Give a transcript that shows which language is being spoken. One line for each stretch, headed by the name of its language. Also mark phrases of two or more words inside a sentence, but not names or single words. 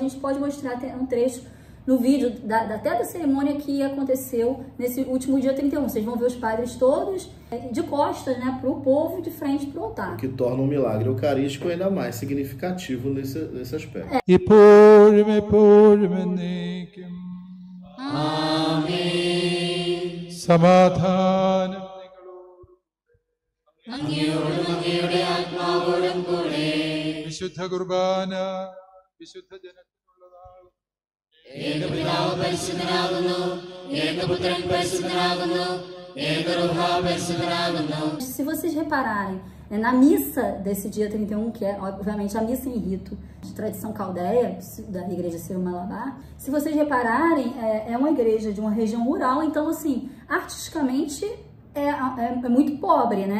Portuguese: A gente pode mostrar um trecho no vídeo até da cerimônia que aconteceu nesse último dia 31. Vocês vão ver os padres todos de costas, né, para o povo, de frente para o altar. O que torna um milagre eucarístico ainda mais significativo nesse aspecto. Amém.
Malayalam: Samadhanam അങ്ങയോടും അങ്ങയുടെ ആത്മാവോടും കൂടെ വിശുദ്ധ കുർബാന വിശുദ്ധ ജനത്തിനുള്ളതാണ്. ഏകപിതാവ് പരിശുദ്ധനാകുന്നു, ഏകപുത്രൻ പരിശുദ്ധനാകുന്നു, ഏകരൂഹ പരിശുദ്ധനാകുന്നു.
Portuguese: Se vocês repararem, na missa desse dia 31, que é obviamente a missa em rito de tradição caldeia, da igreja Sírio-Malabar, se vocês repararem, é uma igreja de uma região rural, então assim, artisticamente é muito pobre, né?